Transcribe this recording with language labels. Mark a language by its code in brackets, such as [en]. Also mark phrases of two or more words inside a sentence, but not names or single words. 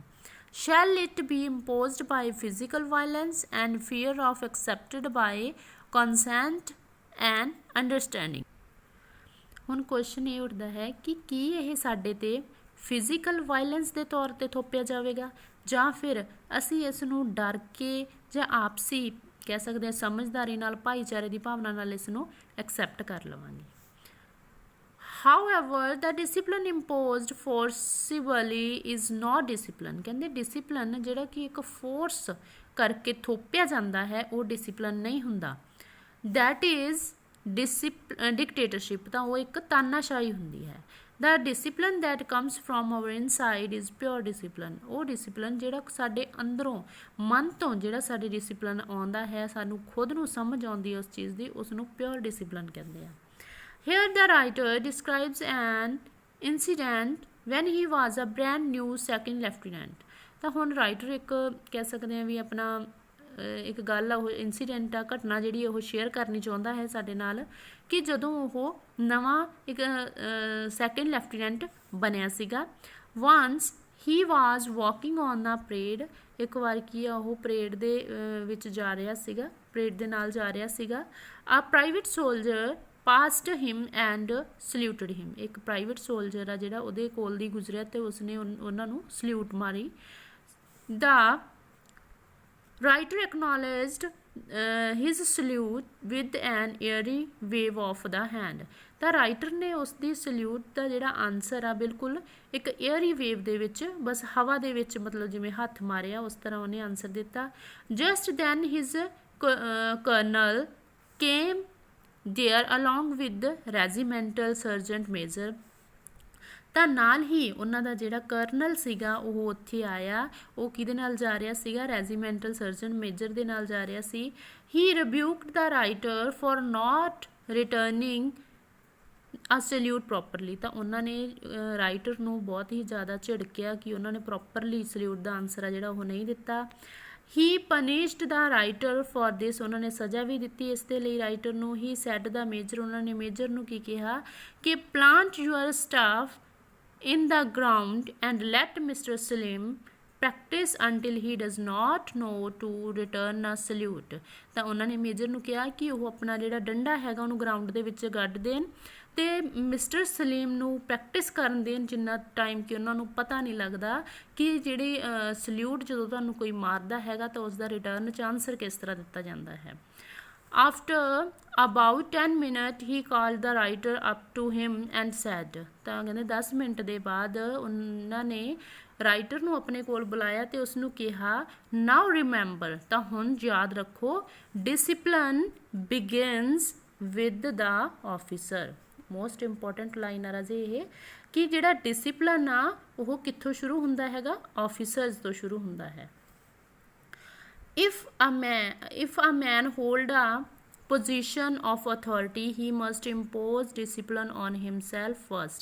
[en] Shall it be imposed by physical violence and fear of accepted by consent and understanding. [pa] ਹੁਣ ਕੁਐਸਚਨ ਇਹ ਉੱਠਦਾ ਹੈ ਕਿ ਕੀ ਇਹ ਸਾਡੇ ਤੇ [en] physical violence [pa] ਦੇ ਤੌਰ ਤੇ ਥੋਪਿਆ ਜਾਵੇਗਾ ਜਾਂ ਫਿਰ ਅਸੀਂ ਇਸ ਨੂੰ ਡਰ ਕੇ ਜਾਂ ਆਪਸੀ ਕਹਿ ਸਕਦੇ ਹਾਂ ਸਮਝਦਾਰੀ ਨਾਲ ਭਾਈਚਾਰੇ ਦੀ ਭਾਵਨਾ ਨਾਲ ਇਸ ਨੂੰ ਐਕਸੈਪਟ ਕਰ ਲਵਾਂਗੇ। [en] However, the discipline imposed forcibly is not discipline। [pa] ਕਹਿੰਦੇ ਡਿਸਿਪਲਿਨ ਜਿਹੜਾ ਕਿ ਇੱਕ ਫੋਰਸ ਕਰਕੇ ਥੋਪਿਆ ਜਾਂਦਾ ਹੈ ਉਹ ਡਿਸਿਪਲਿਨ ਨਹੀਂ ਹੁੰਦਾ। [en] That is dictatorship। [pa] ਤਾਂ ਉਹ ਇੱਕ ਤਾਨਾਸ਼ਾਹੀ ਹੁੰਦੀ ਹੈ। [en] The discipline that comes from our inside is pure discipline। [pa] ਉਹ ਡਿਸਿਪਲਿਨ ਜਿਹੜਾ ਸਾਡੇ ਅੰਦਰੋਂ ਮਨ ਤੋਂ ਜਿਹੜਾ ਸਾਡੇ ਡਿਸਿਪਲਿਨ ਆਉਂਦਾ ਹੈ, ਸਾਨੂੰ ਖੁਦ ਨੂੰ ਸਮਝ ਆਉਂਦੀ ਹੈ ਉਸ ਚੀਜ਼ ਦੀ, ਉਸ ਨੂੰ [en] pure discipline [pa] ਕਹਿੰਦੇ ਆ। [en] Here the writer describes an incident when he was a brand new second lieutenant। [pa] ਤਾਂ ਹੁਣ ਰਾਈਟਰ ਇੱਕ ਕਹਿ ਸਕਦੇ ਹਾਂ ਵੀ ਆਪਣਾ ਇੱਕ ਗੱਲ ਆ, ਉਹ ਇੰਸੀਡੈਂਟ ਆ, ਘਟਨਾ ਜਿਹੜੀ ਉਹ ਸ਼ੇਅਰ ਕਰਨੀ ਚਾਹੁੰਦਾ ਹੈ ਸਾਡੇ ਨਾਲ ਕਿ ਜਦੋਂ ਉਹ ਨਵਾਂ ਇੱਕ [en] second lieutenant [pa] ਬਣਿਆ ਸੀਗਾ। [en] Once he was walking on a parade। [pa] ਇੱਕ ਵਾਰ ਕੀ ਆ ਉਹ ਪਰੇਡ ਦੇ ਵਿੱਚ ਜਾ ਰਿਹਾ ਸੀਗਾ, ਪਰੇਡ ਦੇ ਨਾਲ ਜਾ ਰਿਹਾ ਸੀਗਾ। [en] A private soldier passed him and saluted him। [pa] ਇੱਕ [en] private soldier [pa] ਆ ਜਿਹੜਾ ਉਹਦੇ ਕੋਲ ਦੀ ਗੁਜ਼ਰਿਆ ਤੇ ਉਸਨੇ ਉਹਨਾਂ ਨੂੰ ਸਲੂਟ ਮਾਰੀ। [en] The writer acknowledged his salute with an airy wave of the hand। [pa] ਤਾਂ ਰਾਈਟਰ ਨੇ ਉਸ ਦੀ ਸਲੂਟ ਦਾ ਜਿਹੜਾ ਆਨਸਰ ਆ ਬਿਲਕੁਲ ਇੱਕ [en] airy wave [pa] ਦੇ ਵਿੱਚ, ਬਸ ਹਵਾ ਦੇ ਵਿੱਚ ਮਤਲਬ ਜਿਵੇਂ ਹੱਥ ਮਾਰਿਆ ਉਸ ਤਰ੍ਹਾਂ ਉਹਨੇ ਆਨਸਰ ਦਿੱਤਾ। [en] Just then his colonel came there along with the regimental sergeant major। [pa] ਤਾਂ ਨਾਲ ਹੀ ਉਹਨਾਂ ਦਾ ਜਿਹੜਾ ਕਰਨਲ ਸੀਗਾ ਉਹ ਉੱਥੇ ਆਇਆ। ਉਹ ਕਿਹਦੇ ਨਾਲ ਜਾ ਰਿਹਾ ਸੀਗਾ? [en] regimental surgeon major [pa] ਦੇ ਨਾਲ ਜਾ ਰਿਹਾ ਸੀ। [en] He rebuked the writer for not returning a salute properly। [pa] ਤਾਂ ਉਹਨਾਂ ਨੇ ਰਾਈਟਰ ਨੂੰ ਬਹੁਤ ਹੀ ਜ਼ਿਆਦਾ ਝਿੜਕਿਆ ਕਿ ਉਹਨਾਂ ਨੇ [en] properly salute [pa] ਦਾ ਆਨਸਰ ਆ ਜਿਹੜਾ ਉਹ ਨਹੀਂ ਦਿੱਤਾ। [en] He punished the writer for this। [pa] ਉਹਨਾਂ ਨੇ ਸਜ਼ਾ ਵੀ ਦਿੱਤੀ ਇਸ ਦੇ ਲਈ ਰਾਈਟਰ ਨੂੰ। [en] He said the major। [pa] ਉਹਨਾਂ ਨੇ ਮੇਜਰ ਨੂੰ ਕੀ ਕਿਹਾ ਕਿ [en] plant your staff in the ground and let Mr. Salim practice until he does not know to return a salute। [pa] ਤਾਂ ਉਹਨਾਂ ਨੇ ਮੇਜਰ ਨੂੰ ਕਿਹਾ ਕਿ ਉਹ ਆਪਣਾ ਜਿਹੜਾ ਡੰਡਾ ਹੈਗਾ ਉਹਨੂੰ ਗਰਾਊਂਡ ਦੇ ਵਿੱਚ ਗੱਡ ਦੇਣ ਤੇ ਮਿਸਟਰ ਸਲੀਮ ਨੂੰ ਪ੍ਰੈਕਟਿਸ ਕਰਨ ਦੇਣ ਜਿੰਨਾ ਟਾਈਮ ਕਿ ਉਹਨਾਂ ਨੂੰ ਪਤਾ ਨਹੀਂ ਲੱਗਦਾ ਕਿ ਜਿਹੜੀ ਸਲੂਟ ਜਦੋਂ ਤੁਹਾਨੂੰ ਕੋਈ ਮਾਰਦਾ ਹੈਗਾ ਤਾਂ ਉਸ ਦਾ ਰਿਟਰਨ 'ਚ ਆਨਸਰ ਕਿਸ ਤਰ੍ਹਾਂ ਦਿੱਤਾ ਜਾਂਦਾ ਹੈ। [en] After about 10 minutes he called the writer up to him and said। [pa] ਤਾਂ ਕਹਿੰਦੇ 10 ਮਿੰਟ ਦੇ ਬਾਅਦ ਉਹਨਾਂ ਨੇ ਰਾਈਟਰ ਨੂੰ ਆਪਣੇ ਕੋਲ ਬੁਲਾਇਆ ਤੇ ਉਸ ਨੂੰ ਕਿਹਾ [en] now remember। [pa] ਤਾਂ ਹੁਣ ਯਾਦ ਰੱਖੋ [en] discipline begins with the officer। most important line [pa] ਆ ਰਾਜੇ ਇਹ ਕਿ ਜਿਹੜਾ ਡਿਸਿਪਲਿਨ ਆ ਉਹ ਕਿੱਥੋਂ ਸ਼ੁਰੂ ਹੁੰਦਾ ਹੈਗਾ? ਆਫਿਸਰਸ ਤੋਂ ਸ਼ੁਰੂ ਹੁੰਦਾ ਹੈ। [en] If a man hold a position of authority he must impose discipline on himself first।